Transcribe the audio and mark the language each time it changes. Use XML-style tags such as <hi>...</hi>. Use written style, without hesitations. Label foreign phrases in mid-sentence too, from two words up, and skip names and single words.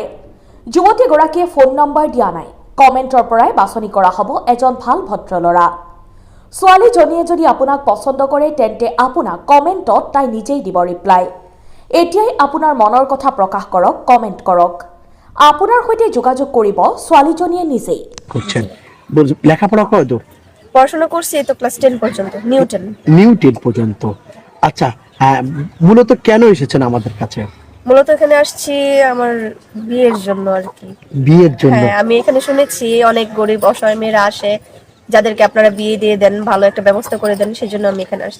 <as>যুৱতীগৰাকীয়ে ফোন নম্বৰ দিয়া নাই, কমেণ্টৰ পৰাই বাছনি কৰা হ'ব এজন ভাল ভদ্ৰ ল'ৰা। ছোৱালীজনীয়ে যদি আপোনাক পচন্দ কৰে তেন্তে আপোনাক কমেণ্টত তাই নিজেই দিব ৰিপ্লাই। এতিয়াই আপোনাৰ মনৰ কথা প্রকাশ কৰক, কমেণ্ট কৰক। আপোনাৰ সৈতে যোগাযোগ কৰিব ছোৱালীজনীয়ে নিজেই।</as> <bn>করছেন লেখাপড়া কত? পড়াশোনা করছি এই তো ক্লাস 10 পর্যন্ত, নিউটন। নিউ 10 পর্যন্ত। আচ্ছা, মূলত কেন এসেছেন আমাদের কাছে? মূলত এখানে আসছি আমার বিয়ের জন্য আর কি। বিয়ের জন্য? হ্যাঁ, আমি এখানে শুনেছি অনেক গরিব অসহায় মেয়েরা আসে, যাদেরকে আপনারা বিয়ে দিয়ে দেন, ভালো একটা ব্যবস্থা করে দেন, সেজন্য আমি এখানে আসছি।</bn>